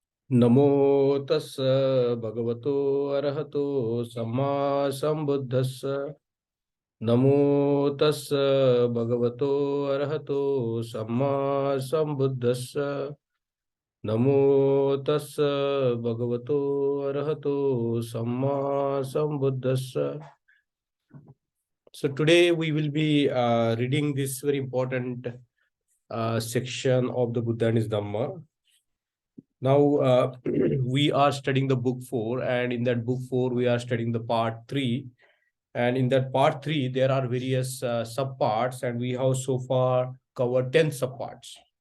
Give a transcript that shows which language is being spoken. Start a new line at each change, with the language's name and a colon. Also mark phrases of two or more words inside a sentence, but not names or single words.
Pali: नमो तस्स भगवतो अरहतो सम्मा सम्बुद्धस्स नमो तस्स भगवतो अरहतो सम्मा सम्बुद्धस्स नमो तस्स भगवतो अरहतो सम्मा सम्बुद्धस्स.
English: So today we will be reading this very important section of the Buddha and his Dhamma. Now, we are studying the book 4, and in that book 4, we are studying the part 3. And in that part 3, there are various subparts, and we have so far covered 10 subparts.